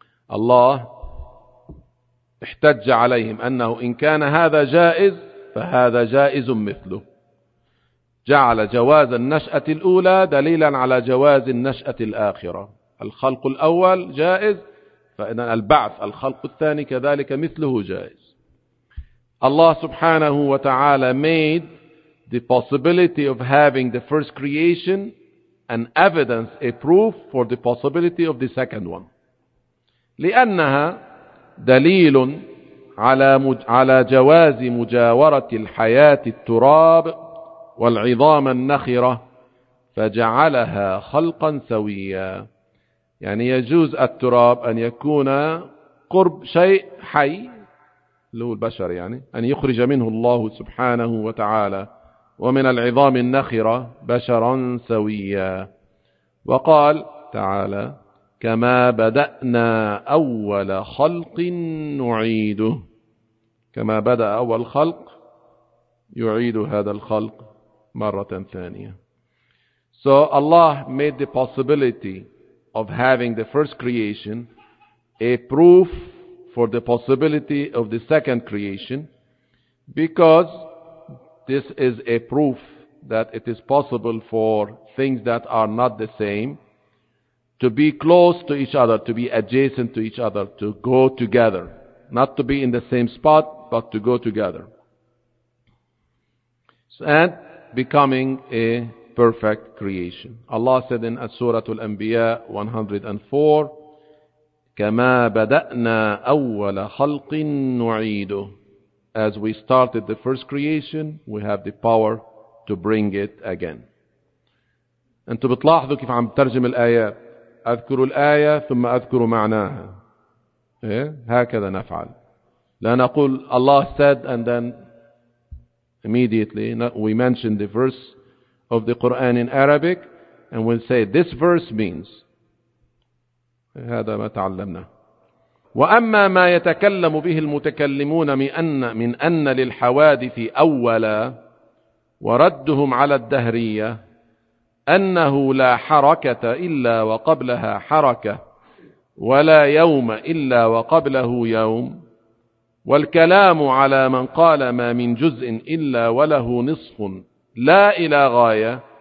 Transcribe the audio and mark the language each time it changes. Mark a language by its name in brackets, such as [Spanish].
[Arabic] Allah احتج عليهم أنه إن كان هذا جائز فهذا جائز مثله. جعل جواز النشأة الأولى دليلا على جواز النشأة الآخرة، الخلق الأول جائز، فإن البعث الخلق الثاني كذلك مثله جائز. الله سبحانه وتعالى [English] made the possibility of having the first creation an evidence, a proof for the possibility of the second one، [Arabic] لأنها دليل على جواز مجاورة الحياة التراب والعظام النخرة فجعلها خلقا سويا. يعني يجوز التراب أن يكون قرب شيء حي له البشر، يعني أن يخرج منه الله سبحانه وتعالى ومن العظام النخرة بشرا سويا. وقال تعالى كما بدأنا أول خلق نعيده، كما بدأ أول خلق يعيد هذا الخلق مرة ثانية. [English] So Allah made the possibility of having the first creation a proof for the possibility of the second creation, because this is a proof that it is possible for things that are not the same to be close to each other, to be adjacent to each other, to go together. Not to be in the same spot, but to go together. And becoming a perfect creation. Allah said in Surah Al-Anbiya 104, [Arabic] كما بدأنا أول خلق نعيده. [English] As we started the first creation, we have the power to bring it again. [Arabic] أنتوا بتلاحظوا كيف عم بترجم الآيات. أذكر الآية ثم أذكر معناها، إيه؟ هكذا نفعل، لا نقول الله [English] said and then immediately we mention the verse of the Quran in Arabic and we'll say this verse means. [Arabic] هذا ما تعلمنا. وأما ما يتكلم به المتكلمون من أن للحوادث أولا وردهم على الدهرية أنه لا حركة إلا وقبلها حركة ولا يوم إلا وقبله يوم، والكلام على من قال ما من جزء إلا وله نصف لا إلى غاية،